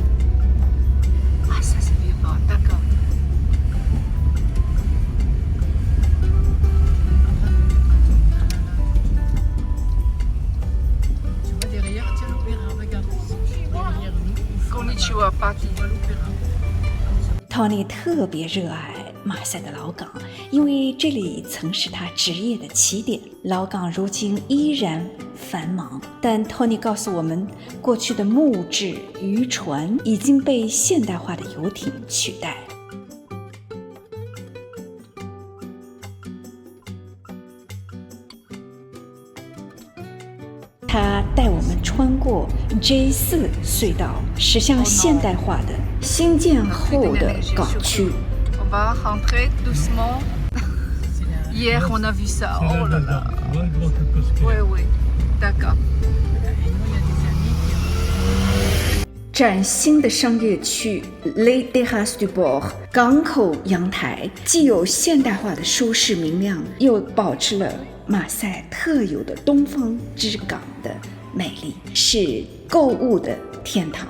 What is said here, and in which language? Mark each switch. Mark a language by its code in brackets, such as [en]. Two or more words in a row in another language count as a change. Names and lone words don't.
[fr] Ah, ça, c'est le vieux port, d'accord. Tu vois, derrière, tiens l'Opéra, regarde. Derrière nous, [ja] Konnichiwa, Party. [fr] tu vois l'Opéra. [zh] Tony 特别热爱马赛的老港，因为这里曾是他职业的起点。老港如今依然繁忙，但 Tony 告诉我们，过去的木质渔船已经被现代化的游艇取代。他带我们穿过 J4 隧道，驶向现代化的新建后的港区。 [fr] On va rentrer doucement. C'est la... Hier, on a vu ça. C'est Oh là là. Tu vois, l'autre côté. Oui, oui. D'accord. Et nous, il y a des amis qui... [zh] 崭新的商业区 Les Terrasses du Port 港口阳台，既有现代化的舒适明亮，又保持了马赛特有的东方之港的美丽，是购物的天堂。